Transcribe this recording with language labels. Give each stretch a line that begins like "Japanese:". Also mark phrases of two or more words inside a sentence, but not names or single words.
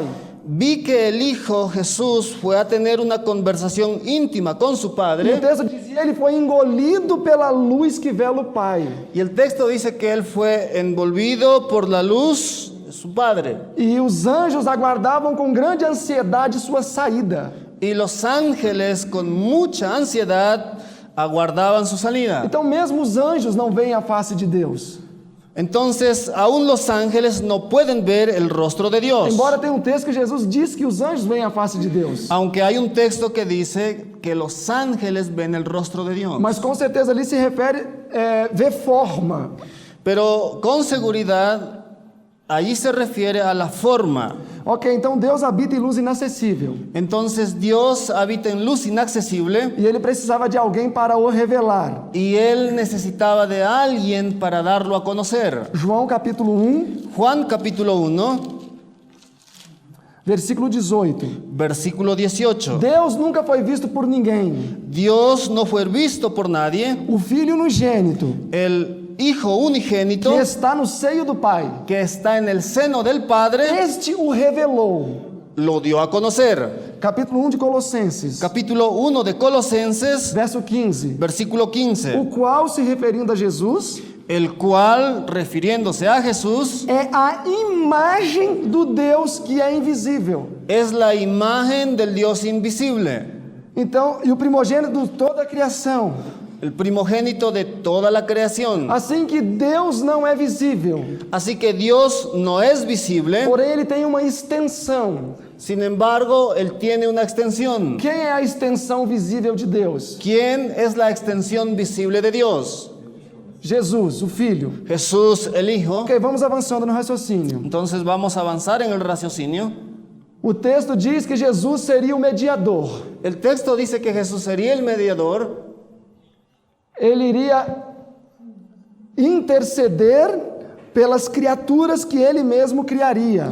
Spanish: vi que el Hijo Jesús fue a tener una conversación íntima con su
Portuguese: E o
Spanish: Padre,
Portuguese: texto dizia, ele foi engolido pela luz que vela o Pai.
Spanish: y el texto dice que él fue envolvido por la luz de su Padre.
Portuguese: E os anjos aguardavam com grande ansiedade sua saída.
Spanish: Y los ángeles con mucha ansiedad aguardaban su salida.
Portuguese: Então mesmo os anjos não veem a face de Deus.
Spanish: Entonces, aún los ángeles no pueden ver el rostro de Dios.
Portuguese: Embora tenha um texto que Jesus diz que os anjos veem a face de Deus.
Spanish: Aunque hay un texto que dice que los ángeles ven el rostro de Dios.
Portuguese: Mas com certeza ali se refere ver forma.
Spanish: Pero con seguridad, allí se refiere a la forma.
Portuguese: Ok, então Deus habita em luz inacessível.
Spanish: Entonces, Dios habita en luz inaccesible
Portuguese: E ele precisava de alguém para o revelar.
Spanish: y Él necesitaba de alguien para darlo a conocer.
Portuguese: João capítulo 1,
Spanish: Juan capítulo 1,
Portuguese: versículo 18.
Spanish: versículo 18.
Portuguese: Deus nunca foi visto por ninguém.
Spanish: Dios no fue visto por nadie.
Portuguese: O Filho unigênito,
Spanish: El Hijo unigénito
Portuguese: que está no seio do Pai,
Spanish: que está en el seno del Padre
Portuguese: este o revelou.
Spanish: lo dio a conocer.
Portuguese: Capítulo 1 de Colossenses,
Spanish: Capítulo 1 de Colosenses,
Portuguese: verso 15.
Spanish: versículo
Portuguese: O
Spanish: 15.
Portuguese: qual, se referindo a Jesus,
Spanish: El cual, refiriéndose a Jesús,
Portuguese: é a imagem do Deus que é invisível.
Spanish: es la imagen del Dios invisible,
Portuguese: Então, e o primogênito de toda a criação.
Spanish: el primogénito de toda la creación.
Portuguese: Assim que Deus não é visível,
Spanish: Así que Dios no es visible,
Portuguese: porém ele tem uma extensão.
Spanish: sin embargo, Él tiene una extensión.
Portuguese: Quem é a extensão visível de Deus?
Spanish: ¿Quién es la extensión visible de Dios?
Portuguese: Jesus, o Filho.
Spanish: Jesús, el Hijo.
Portuguese: Ok, vamos avançando no raciocínio.
Spanish: Entonces vamos a avanzar en el raciocinio.
Portuguese: O texto diz que Jesus seria o mediador.
Spanish: El texto dice que Jesús sería el mediador.
Portuguese: Ele iria interceder pelas criaturas que ele mesmo criaria.